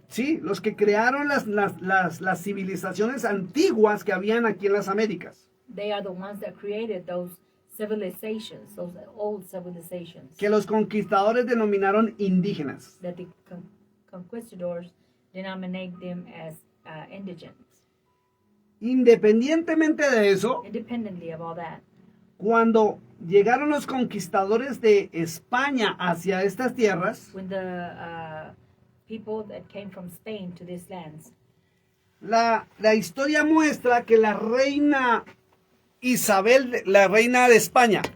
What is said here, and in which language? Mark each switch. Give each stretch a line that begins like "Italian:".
Spanish: Sí, los que crearon las civilizaciones antiguas que habían aquí en las Américas,
English: They are the ones that created those civilizations, those old civilizations
Spanish: que los conquistadores denominaron indígenas.
English: that the conquistadors denominate them as indigents.
Spanish: Independientemente de eso,
English: Independently of all that,
Spanish: cuando llegaron los conquistadores de España hacia estas tierras,
English: when the people that came from Spain to these lands,
Spanish: la historia muestra que la reina Isabel, la reina de España,